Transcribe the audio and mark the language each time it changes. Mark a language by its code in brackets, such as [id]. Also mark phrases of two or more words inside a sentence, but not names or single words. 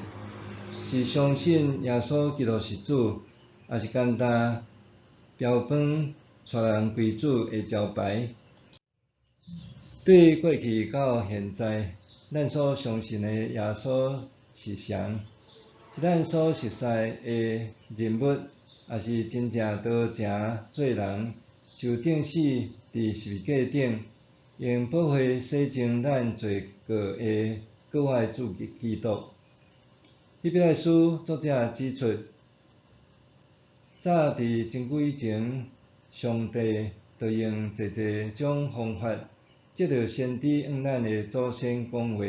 [nan] 是相信耶稣基督是主，还是简单标榜带人归主的招牌？对过去到现在，咱所相信的耶稣是谁？是咱所熟悉的人物，还是真正道成做人，就顶死伫十字架顶，用宝血洗净咱罪过的国外主基督？希伯来书作者指出，早伫真久以前，上帝就用侪种方法，借着先知向咱的祖先讲话。